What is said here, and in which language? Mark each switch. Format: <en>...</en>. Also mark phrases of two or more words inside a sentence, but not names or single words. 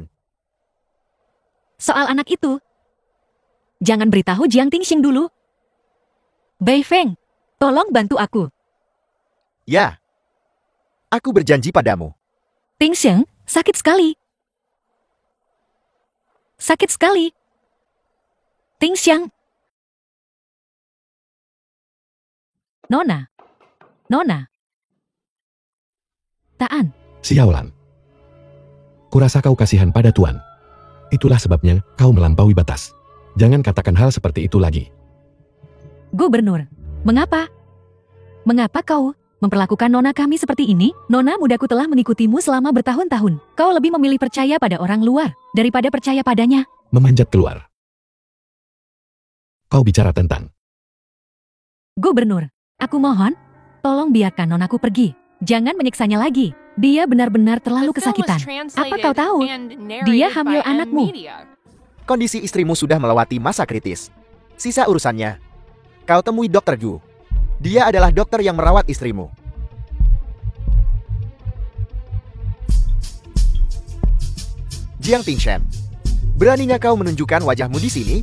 <id>Soal anak itu, jangan beritahu Jiang Tingxiang dulu. Bei Feng, tolong bantu aku. Ya, aku berjanji padamu. Tingxiang, sakit sekali. Sakit sekali. Tingxiang. Nona. Nona. Taan. Sialan. Kurasa kau kasihan pada Tuan. Itulah sebabnya kau melampaui batas. Jangan katakan hal seperti itu lagi. Gubernur, mengapa? Mengapa kau memperlakukan Nona kami seperti ini? Nona mudaku telah mengikutimu selama bertahun-tahun. Kau lebih memilih percaya pada orang luar daripada percaya padanya. Memanjat keluar. Kau bicara tentang Gubernur, aku mohon, tolong biarkan Nonaku pergi. Jangan menyiksanya lagi. Dia benar-benar terlalu</id> <en>The film was</en> <id>kesakitan. Apa kau</id> <en>translated</en> <id>tahu?</id> <en>and narrated</en> <id>Dia</id> <en>by</en> <id>hamil anakmu. M-Media. Kondisi istrimu sudah melewati masa kritis. Sisa urusannya, kau temui Dr. Gu. Dia adalah dokter yang merawat istrimu. Jiang Tingshan, beraninya kau menunjukkan wajahmu di sini?</id>